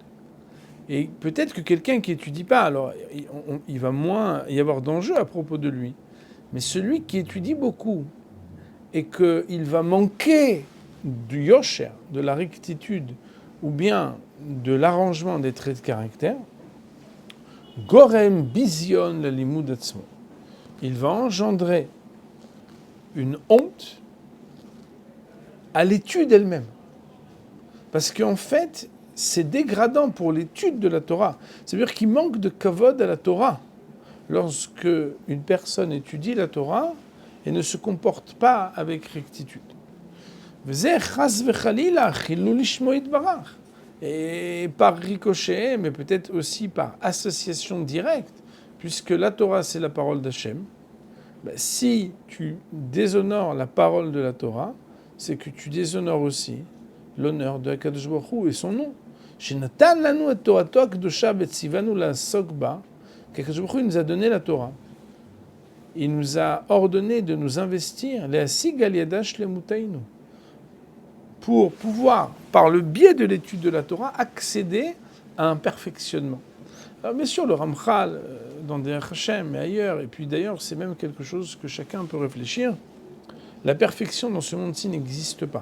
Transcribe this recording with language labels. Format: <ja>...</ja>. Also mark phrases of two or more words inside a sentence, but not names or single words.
<fr>Et peut-être que quelqu'un qui étudie pas, alors il va moins y avoir d'enjeux à propos de lui. Mais celui qui étudie beaucoup et qu'il va manquer du yosher, de la rectitude, ou bien de l'arrangement des traits de caractère,</fr> <he>גורם ביזיון ללימוד עצמו.</he> <fr>Il va engendrer une honte à l'étude elle-même. Parce qu'en fait, c'est dégradant pour l'étude de la Torah. C'est-à-dire qu'il manque de kavod à la Torah. Lorsque une personne étudie la Torah et ne se comporte pas avec rectitude. Et par ricochet, mais peut-être aussi par association directe, puisque la Torah c'est la parole d'Hachem, si tu déshonores la parole de la Torah, c'est que tu déshonores aussi l'honneur de HaKadosh Baruch Hu et son nom.</fr> <he>שנתן לנו את תורתו הקדושה בצוונו לעסוק בה.</he> <fr>HaKadosh Baruch Hu nous a donné la Torah. Il nous a ordonné de nous investir</fr> <he>להשיג על ידה שלמותנו,</he> <fr>pour pouvoir, par le biais de l'étude de la Torah, accéder à un perfectionnement. Alors bien sûr, le Ramchal, dans Derech Hashem, mais ailleurs, et puis d'ailleurs, c'est même quelque chose que chacun peut réfléchir, la perfection dans ce monde-ci n'existe pas.</fr>